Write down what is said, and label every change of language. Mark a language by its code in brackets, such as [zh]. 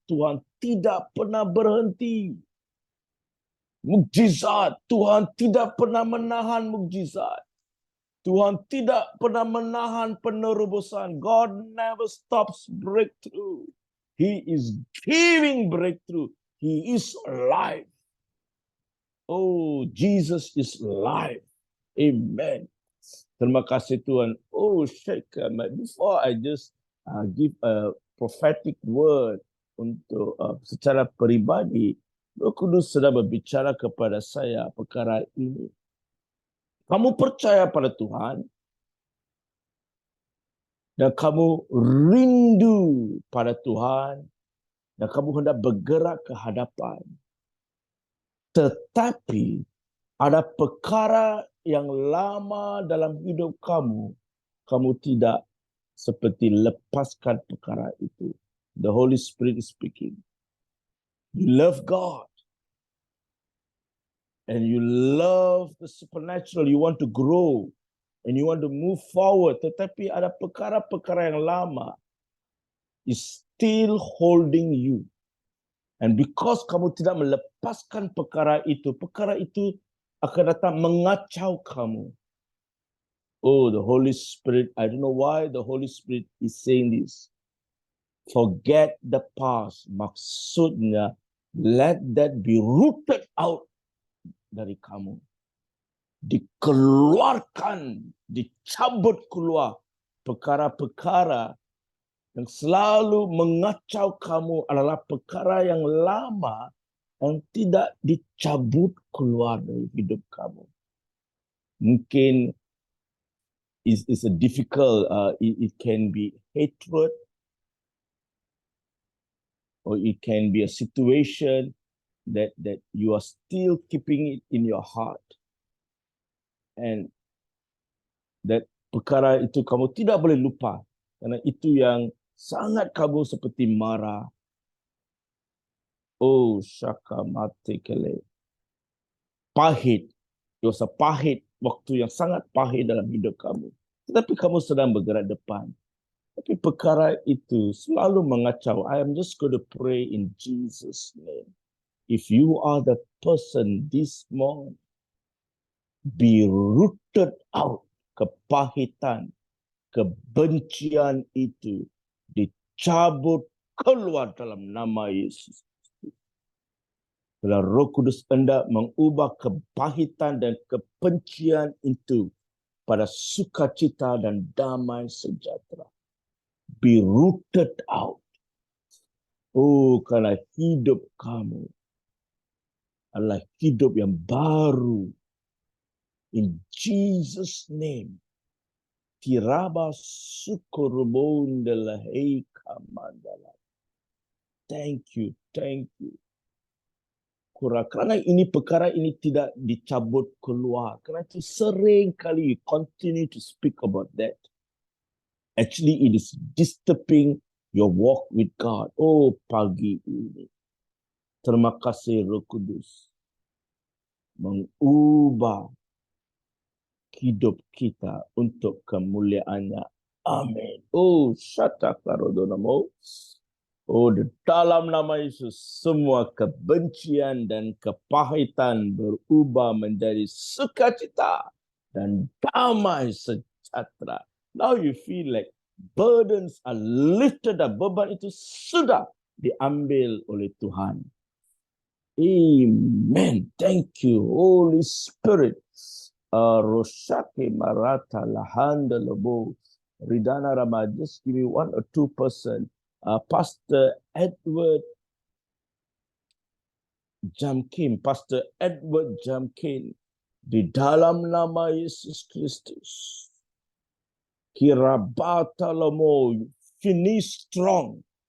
[ms] Tuhan tidak pernah berhenti. Mukjizat, Tuhan tidak pernah menahan mukjizat. Tuhan tidak pernah menahan penerobosan. [en] God never stops breakthrough. He is giving breakthrough. He is alive. Oh, Jesus is alive. Amen. [ms] Terima kasih Tuhan. [en] Oh, Sheikh, before I just give a prophetic word [ms] untuk secara peribadi, Roh Kudus sedang berbicara kepada saya perkara ini. Kamu percaya pada Tuhan dan kamu rindu pada Tuhan dan kamu hendak bergerak ke hadapan. Tetapi ada perkara yang lama dalam hidup kamu, kamu tidak seperti lepaskan perkara itu. [en] The Holy Spirit is speaking. You love God. and you love the supernatural, you want to grow, and you want to move forward, [ms] tetapi ada perkara-perkara yang lama [en] is still holding you. And because [ms] kamu tidak melepaskan perkara itu akan datang mengacau kamu. [en] Oh, the Holy Spirit, I don't know why the Holy Spirit is saying this. Forget the past. [ms] Maksudnya, [en] let that be rooted out [ms] dari kamu. Dikeluarkan, dicabut keluar perkara-perkara yang selalu mengacau kamu adalah perkara yang lama yang tidak dicabut keluar dari hidup kamu. Mungkin [en] it's a difficult, it can be hatred, or it can be a situation that you are still keeping it in your heart. And that [ms] perkara itu kamu tidak boleh lupa. Karena itu yang sangat kamu seperti marah. Oh, syaka mati kele. Pahit. Dosa pahit. Waktu yang sangat pahit dalam hidup kamu. Tetapi kamu sedang bergerak depan. Tapi perkara itu selalu mengacau. [en] I am just going to pray in Jesus' name. If you are the person this morning, be rooted out. [ms] Kepahitan, kebencian itu dicabut keluar dalam nama Yesus. Bila Roh Kudus hendak mengubah kepahitan dan kebencian itu pada sukacita dan damai sejahtera. [en] Be rooted out. [ms] Oh, karena hidup kamu adalah hidup yang baru. [en] In Jesus' name. Tiraba sukurbondalahi kamandala. Thank you, thank you. [ms] Kerana ini perkara ini tidak dicabut keluar. Kerana itu sering kali [en] you continue to speak about that. Actually, it is disturbing your walk with God. [ms] Oh, pagi ini. Terima kasih Roh Kudus. Mengubah hidup kita untuk kemuliaannya. Amin. Oh, syatakarodonamo. Oh, di dalam nama Yesus, semua kebencian dan kepahitan berubah menjadi sukacita dan damai sejahtera. [en] Now you feel like burdens are lifted up. [ms] Beban itu sudah diambil oleh Tuhan. [en] Amen. Thank you, Holy Spirit. Roshake Marata Lahanda Lobo Ridana Rama. Just give me 1 or 2%. Pastor Edward Jamkin, Pastor Edward Jamkin, [ms] di dalam nama Yesus Kristus, [en] Kirabata Lomo, finish strong.